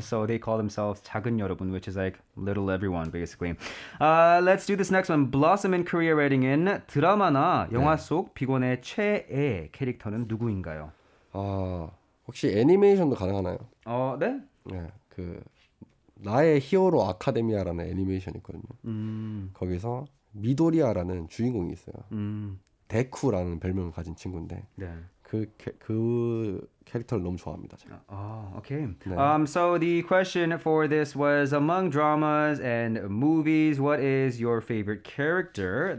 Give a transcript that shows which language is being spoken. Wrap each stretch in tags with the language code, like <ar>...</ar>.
<en>So they call themselves 작은 여러분, which is like little everyone, basically. Let's do this next one. Blossom in Korea writing in</en> <ko>드라마나 영화 속 비곤의 최애 캐릭터는 누구인가요? 혹시 애니메이션도 가능하나요? 네? 네, 그 나의 히어로 아카데미아라는 애니메이션이 있거든요. 거기서 미도리아라는 주인공이 있어요. 데쿠라는 별명을 가진 친구인데 네. 그 캐릭터를 너무 좋아합니다. 제가.</ko> <en>Okay.</en> <ko>네.</ko> <en>So the question for this was among dramas and movies, what is your favorite character?</en>